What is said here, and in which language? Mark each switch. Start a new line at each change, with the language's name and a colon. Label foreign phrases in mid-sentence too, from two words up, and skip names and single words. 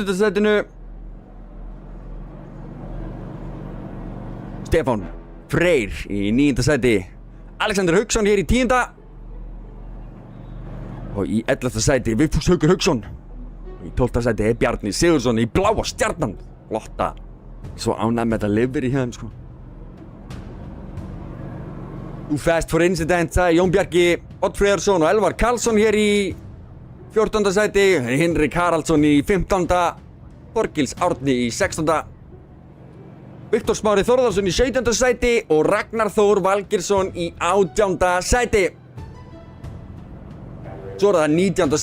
Icelandic: sætinu. Stefán Freyr í 9. sæti, Alexander Hauksson hér í 10. Og í 11. sæti Vigfús Haukur Hauksson. Í 12. sæti er Bjarni Sigurðsson í Bláa Stjarnan. Flotta. Svo ánægð með þetta lifir í hérna sko.
English: Too fast for incident,
Icelandic: sagði Jón Bjarki Oddfríðarsson og Elvar Karlsson hér í 14. sæti, Hinrik Haraldsson í 15. Þorgils Árni í 16. Viktor Smári Þórðarsson í 17. sæti og Ragnar Þór Valgeirsson í 18. sæti. Svo er það 19.